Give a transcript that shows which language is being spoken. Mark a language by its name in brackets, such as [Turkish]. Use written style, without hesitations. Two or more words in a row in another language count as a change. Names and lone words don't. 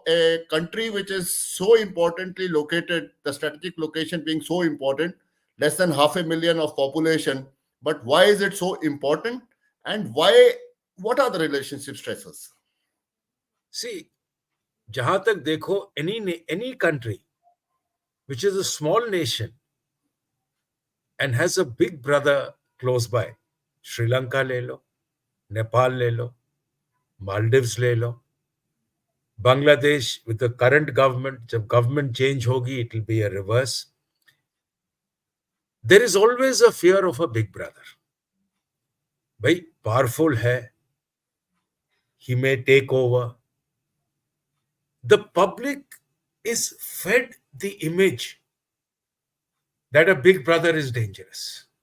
[English] A country which is so importantly located, the strategic location being so important, less than half a million of population, but why is it so important? And why what are the relationship stresses? See, [Hindi] जहाँ तक देखो, [English] any country which is a small nation and has a big brother close by, Sri Lanka [Hindi] ले लो, [English] Nepal [Hindi] ले लो, [English] Maldives [Hindi] ले लो, [English] Bangladesh with the current government, [Hindi] जब गवर्नमेंट चेंज होगी, [English] it will be a reverse. There is always a fear of a big brother. [Hindi] भाई, पावरफुल है, [English] he may take over. The public is fed the image that a big brother is dangerous.